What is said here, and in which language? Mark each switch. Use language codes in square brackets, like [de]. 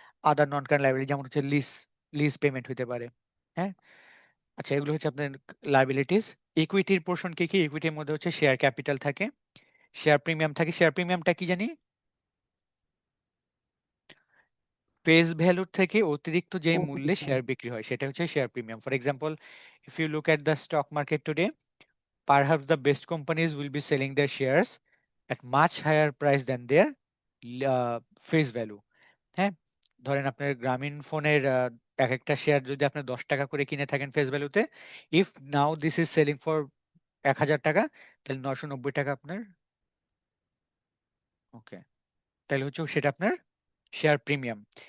[bn] আদার নন current liability যেমন হচ্ছে lease, lease payment হইতে পারে, হ্যাঁ। আচ্ছা, এগুলো হচ্ছে আপনার লায়াবিলিটিস। ইকুইটির পোর্শন কি কি, ইকুইটির মধ্যে হচ্ছে শেয়ার ক্যাপিটাল থাকে, শেয়ার প্রিমিয়াম থাকে। শেয়ার প্রিমিয়ামটা কি জানি, ফেস ভ্যালুর থেকে অতিরিক্ত যে মূল্যে শেয়ার বিক্রি হয় সেটা হচ্ছে share premium. [en] For example, if you look at the stock market today, perhaps the best companies will be selling their shares at much higher price than their face value, হ্যাঁ। [bn] ধরেন আপনার গ্রামীণ ফোনের এক একটা শেয়ার যদি আপনি 10 টাকা করে কিনে থাকেন ফেস ভ্যালুতে, [en] if now this is selling for [bn] 1,000 টাকা, তাহলে 990 টাকা আপনার, ওকে, তাহলে হচ্ছে সেটা আপনার শেয়ার প্রিমিয়াম।